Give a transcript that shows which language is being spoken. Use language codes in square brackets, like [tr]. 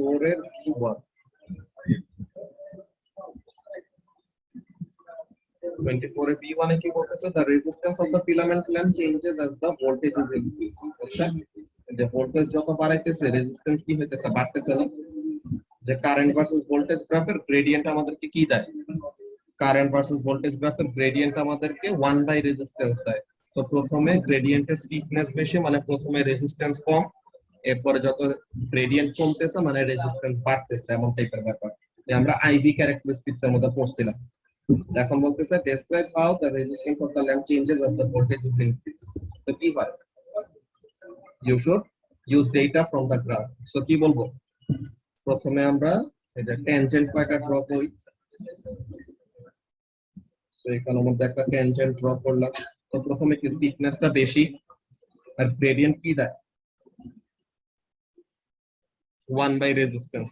[bn] এর B1, 24 এর B1 এ কি বলতেছে, [en] the resistance of the filament lamp changes as the voltage is increased। [bn] আচ্ছা, যে ভোল্টেজ যত বাড়াইতেছে রেজিস্ট্যান্স কি হইতেছে, বাড়তেছে না? যে কারেন্ট ভার্সেস ভোল্টেজ গ্রাফের গ্রেডিয়েন্ট আমাদেরকে কি দেয়, কারেন্ট ভার্সেস ভোল্টেজ গ্রাফের গ্রেডিয়েন্ট আমাদেরকে 1 বাই রেজিস্ট্যান্স দেয়। তো প্রথমে গ্রেডিয়েন্টের স্টিফনেস বেশি, মানে প্রথমে রেজিস্ট্যান্স কম, এরপরে যত গ্রেডিয়েন্ট কমতেছে মানে রেজিস্ট্যান্স বাড়তেছে, এমন টাইপের ব্যাপার, যে আমরা আইভি ক্যারেক্টারিস্টিক্স এর মধ্যে পড়ছিলাম। এখন বলতেছে [en] describe how the resistance of the lamp changes as the voltage is increased। [bn] তো কি হয়, [en] you should use data from the graph। [bn] so কি বলবো, প্রথমে আমরা এই যে ট্যানজেন্ট কয়টা ড্র করি, সো এখানের মধ্যে একটা ট্যানজেন্ট ড্র করলাম। তো প্রথমে কি স্টিফনেসটা বেশি, আর গ্রেডিয়েন্ট কি দেয় 1 বাই রেজিস্ট্যান্স।